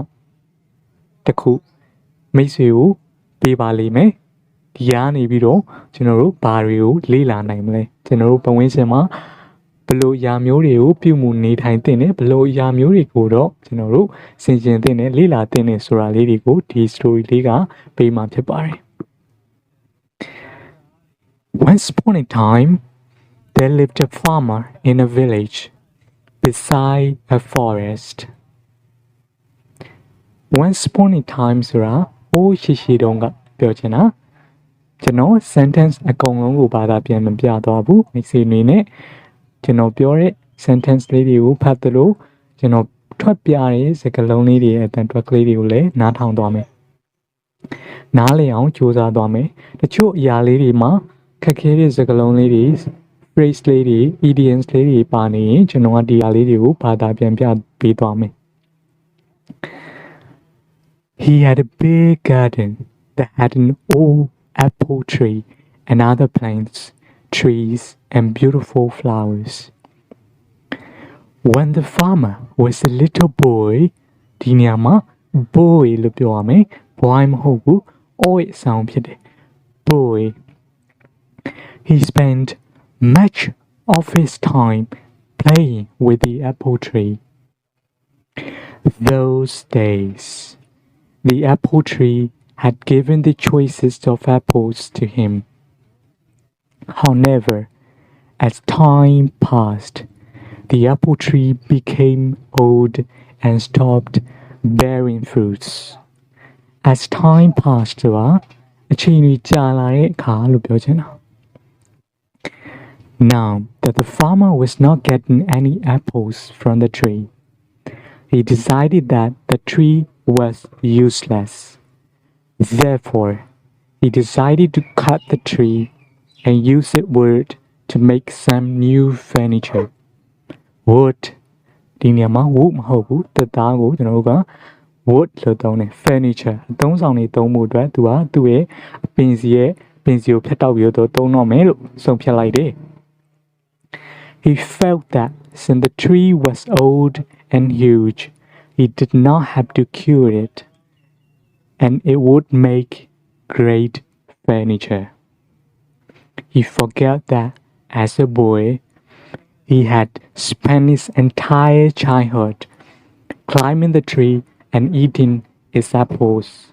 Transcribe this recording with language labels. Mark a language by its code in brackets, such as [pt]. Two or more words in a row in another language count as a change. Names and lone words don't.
[my] တစ်ခုမိတ်ဆွေကိုပေးပါလိမ့်မယ်ဒီကနေပြီးတော့ကျွန်တော်တို့ဘာတွေကိုလေ့လာနိုင်မလဲကျွန်တော်တို့ပတ်ဝန်းကျင်မှာဘလို့အရာမျိုးတွေကိုပြုမှုနေထိုင်တဲ့ဘလို့အရာမျိုးတွေကိုတော့ကျွန်တော်တို့ဆင်ခြင်တဲ့လေ့လာတဲ့ဆိုတာလေးတွေကိုဒီ story လေးကပေးမှာဖြစ်ပါတယ် [en] Once upon a time there lived a farmer in a village beside a forest Once upon a time [my] ဆိုတာအိုးရှိတုန်းကပြောချင်တာကျွန်တော် sentence အကုန်လုံးကိုဘာသာပြန်မပြသွားဘူးမိတ်ဆွေတွေနဲ့ ကျွန်တော်ပြောတဲ့ sentence လေးတွေကိုဖတ်သလိုကျွန်တော်ထွက်ပြတဲ့စကားလုံးလေးတွေအတန် ထွက်ကလေးတွေကိုလည်းနားထောင်သွားမယ်နားလည်အောင်ကြိုးစားသွားမယ်တချို့အရာလေးတွေမှာခက်ခဲတဲ့စကားလုံးလေးတွေ phrase လေးတွေ idioms လေးတွေပါနေရင်ကျွန်တော်ကဒီအရာလေးတွေကိုဘာသာပြန်ပြပေးသွားမယ် [en] He had a big garden that had an old apple tree and other plants, trees, and beautiful flowers. When the farmer was a little boy, [my] ဒီနေရာမှာ boy လို့ပြောရမယ် boy မဟုတ်ဘူး [en] oi sound [my] ဖြစ်တယ် boy. [en] He spent much of his time playing with the apple tree. Those days, the apple tree had given the choicest of apples to him. However, as time passed, the apple tree became old and stopped bearing fruits. As time passed, [my] အချိန်တွေကြာလာတဲ့အခါလို့ပြောချင်တာ [en] Now that the farmer was not getting any apples from the tree, he decided that the tree was useless. Therefore, he decided to cut the tree and use its wood to make some new furniture. [my] Wood ဒီနေရာမှာ wood မဟုတ်ဘူးတသားကိုကျွန်တော်တို့က wood လို့သုံးတယ် furniture အသုံးဆောင်တွေသုံးဖို့အတွက်သူကသူ့ရဲ့ပင်စီကိုဖြတ်တောက်ပြီးတော့သုံးတော့မယ်လို့ဆုံးဖြတ်လိုက်တယ် [en] He felt that since the tree was old and huge, he did not have to cure it, and it would make great furniture. He forgot that as a boy, he had spent his entire childhood climbing the tree and eating its apples.